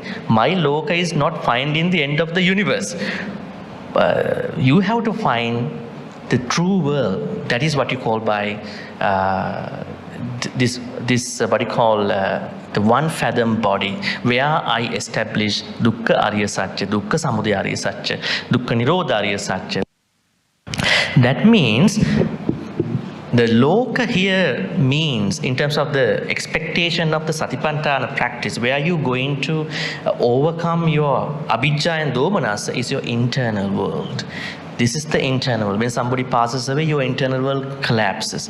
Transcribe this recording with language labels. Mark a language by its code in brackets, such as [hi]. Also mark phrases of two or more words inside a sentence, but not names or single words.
[en] My loka is not finding the end of the universe. You have to find the true world. That is what you call by what you call the one fathom body, where I establish [pi] dukkha arya satya, dukkha samudaya arya satya, [en] dukkha nirodha arya satya. That means the loka here means, in terms of the expectation of the Satipatthana practice, where you going to overcome your [pi] abhijja and domanassa, [en] is your internal world. This is the internal world. When somebody passes away, your internal world collapses.